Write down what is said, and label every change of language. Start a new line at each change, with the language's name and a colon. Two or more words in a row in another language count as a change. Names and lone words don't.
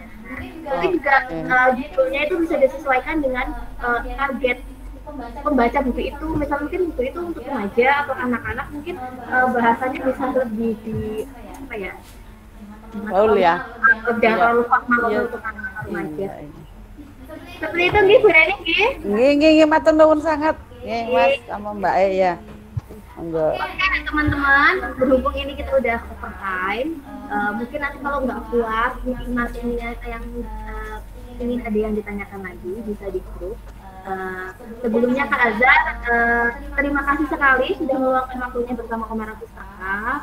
Indonesian: Tapi juga judulnya itu bisa disesuaikan dengan target pembaca buku itu. Misal mungkin buku itu untuk remaja atau anak-anak, mungkin bahasanya bisa lebih di apa ya? Jangan terlalu formal untuk anak-anak remaja. Seperti itu nggih Bu Reni nggih.
Javanese: Nggih matur nuwun sangat.
Indonesian: Nggih Mas sama Mbak E ya. Monggo. Oke teman-teman, berhubung ini kita udah overtime, mungkin nanti kalau nggak puas, mungkin materinya yang ingin ada yang ditanyakan lagi bisa di grup. Sebelumnya Kak Azhar, terima kasih sekali sudah meluangkan waktunya bersama Omera Pustaka.